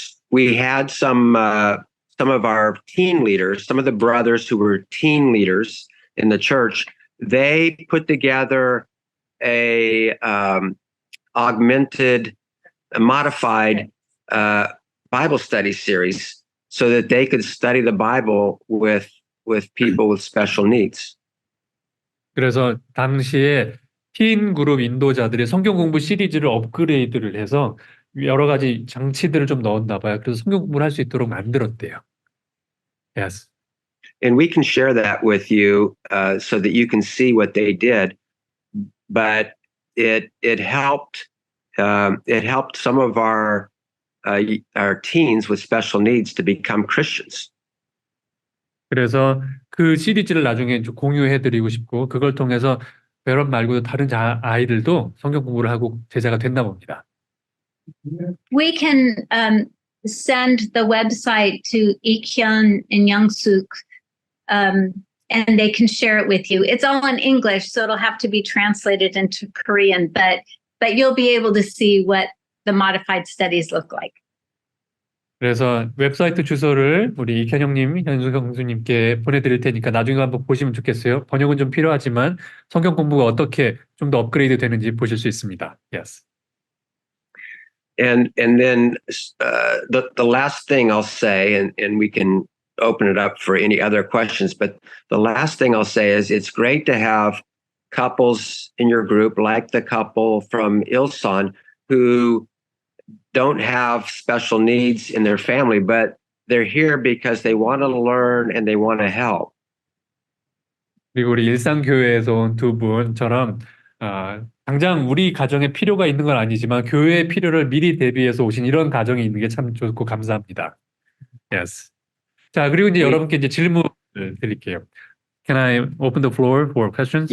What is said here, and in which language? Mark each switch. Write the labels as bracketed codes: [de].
[en] We had some of our teen leaders, some of the brothers who were teen leaders in the church. They put together a modified Bible study series so that they could study the Bible with people with special needs. [ko] 그래서 당시에 틴 그룹 인도자들이 성경 공부 시리즈를 업그레이드를 해서 여러 가지 장치들을 좀 넣었나 봐요. 그래서 성경 공부를 할 수 있도록 만들었대요. [en] Yes. And we can share that with you so that you can see what they did. But it helped some of our teens with special needs to become Christians. [ko] 그래서 그 시리즈를 나중에 좀 공유해드리고 싶고 그걸 통해서 베런 말고도 다른 아이들도 성경 공부를 하고 제자가 됐나 봅니다. [en] We can send the website to Ikhyun and Youngsuk, and they can share it with you. It's all in English, so it'll have to be translated into Korean, but you'll be able to see what the modified studies look like. [ko] 그래서 웹사이트 주소를 우리 이현영님, 현숙 형수님께 보내드릴 테니까 나중에 한번 보시면 좋겠어요. 번역은 좀 필요하지만 성경 공부가 어떻게 좀 더 업그레이드 되는지 보실 수 있습니다. [en] Yes. And then the last thing I'll say, and we can open it up for any other questions, but the last thing I'll say is it's great to have couples in your group, like the couple from Ilsan, who don't have special needs in their family, but they're here because they want to learn and they want to help. [ko] 그리고 우리 일상교회에서 온 두 분처럼 당장 우리 가정에 필요가 있는 건 아니지만 교회의 필요를 미리 대비해서 오신 이런 가정이 있는 게 참 좋고 감사합니다. [en] Yes. [ko] 자, 그리고 이제 여러분께 이제 질문을 드릴게요. [en] Can I open the floor for questions?